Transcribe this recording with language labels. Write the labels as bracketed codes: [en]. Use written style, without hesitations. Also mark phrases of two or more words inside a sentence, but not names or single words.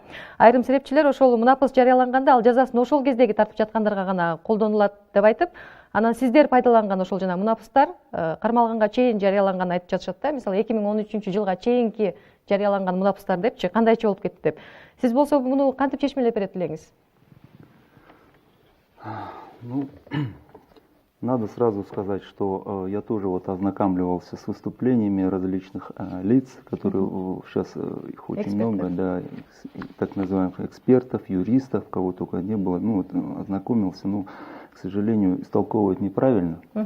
[ky] Айрым серепчилер ошол Мунапыс жарыяланганда ал жазасын ошол кездеги тартып жаткандарга гана колдонулат деп айтып, анан сиздер пайдаланган ошол жана Мунапыстар кармалганга чейин жарыяланганын айтып жатышат да. Мисалы 2013 жылга чейинки жарыяланган Мунапыстар депчи, кандайча болуп кетти деп. Сиз болсо муну кантип чечмелеп берет элеңиз? [ru] Ну, надо сразу сказать, что я тоже вот ознакомливался с выступлениями различных лиц, которые сейчас их очень много, да, так называемых экспертов, юристов, кого только не было, ну, вот, ознакомился, ну, к сожалению, истолковывать неправильно.